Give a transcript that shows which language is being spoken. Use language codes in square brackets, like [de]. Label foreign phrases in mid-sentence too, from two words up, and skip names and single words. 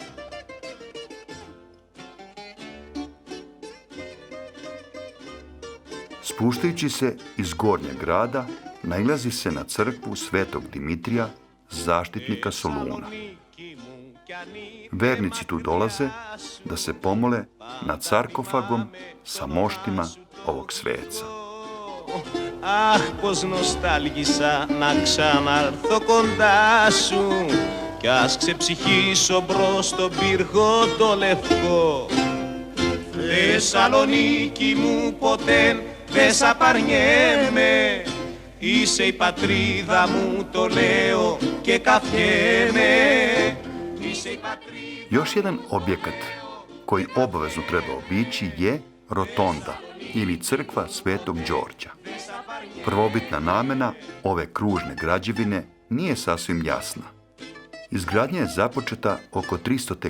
[sr] Spuštajući se iz gornjeg grada, nailazi se na crkvu Svetog Dimitrija, zaštitnika Soluna. Vernici tu dolaze da se pomole nad sarkofagom sa moštima ovog sveca. [el] Αχ, πως νοστάλγησα να ξαναρθώ κοντά σου κι ας ξεψυχήσω μπρος στον πύργο το λευκό. Θεσσαλονίκη μου ποτέ δεν σ' απαρνιέμαι, είσαι η πατρίδα μου, το λέω και καφιέμαι. [sr] Još jedan objekat koji obavezno treba obići je rotonda ili crkva Svetog Đorđa. Prvobitna namena ove kružne građevine nije sasvim jasna. Izgradnja je započeta oko 300.